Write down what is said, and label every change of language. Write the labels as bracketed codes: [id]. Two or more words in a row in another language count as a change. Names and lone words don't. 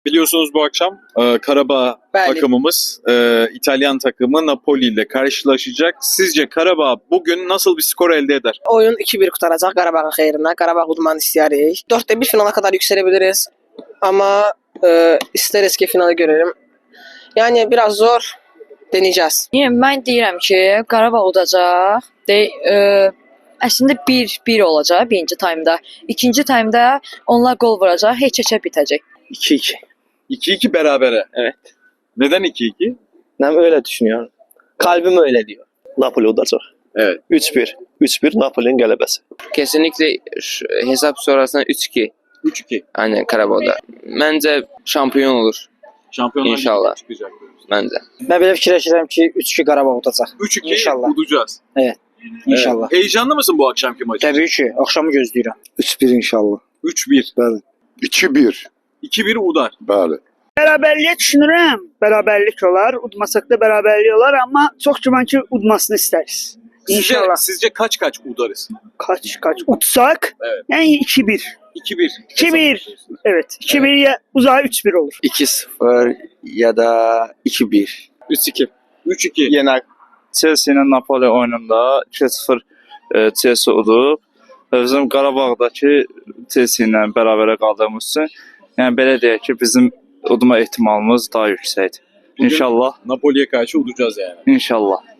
[tr] Biliyorsunuz bu akşam Karabağ [az] Bəli. [tr] takımımız İtalyan takımı Napoli ile karşılaşacak. Sizce Karabağ bugün nasıl bir skor elde eder? [az] Oyun 2-1 qutaracaq Qarabağın xeyrinə. Qarabağ udmanı istəyirik. [tr] 4-1 finala kadar yükselebiliriz. Ama isteriz ki finalı görelim. Yani biraz zor. Deneyeceğiz. [az] Mən deyirəm ki, Qarabağ udacaq. Əslində 1-1 olacaq birinci taymda. İkinci taymda onlar gol vuracaq, heç-heçə bitəcək. 2-2. [tr] 2-2 berabere. Evet. Neden 2-2? Ben öyle düşünüyorum. Kalbim öyle diyor. Napoli udacaq. Evet. [az] 3-1. 3-1 Napoli'nin qələbəsi. [tr] Kesinlikle hesap sonrasında 3-2. 3-2. Aynen Karabağ'da. Bence şampiyon olur. Şampiyonlar İnşallah. Ligi'ne çıkacak. Bence. [az] Ben belə fikirləşirəm ki, 3-2 Qarabağ udacaq. 3-2 İnşallah. udacağız. İnşallah. [tr] Evet. Heyecanlı mısın bu akşamki maçı? [az] Təbii ki, axşamı gözləyirəm. 3-1 inşallah. 3-1. Bəli. 2-1. 2-1 udar. Bəli. Bərabərliyə düşünürəm. Bərabərlik olar. Udmasaq da bərabərlik olar, amma çox güman ki udmasını istəriz. İnşallah. [tr] Sizce kaç udarız? Kaç utsaq? Evet. [az] Yəni 2-1. 2-1. [tr] 2-1. Evet. 2-1 ya uzağa 3-1 olur. 2-0 ya da 2-1. 3-2. 3-2. [az] Yenə Chelsea ilə Napoli oyununda 2-0 Chelsea udub. Və bizim Qarabağdakı Chelsea ilə bərabərə qaldığımız üçün, yəni belə deyək ki, bizim udma ehtimalımız daha yüksəkdir. [tr] Bugün İnşallah, Napoli'ye karşı udacağız yani. inşallah.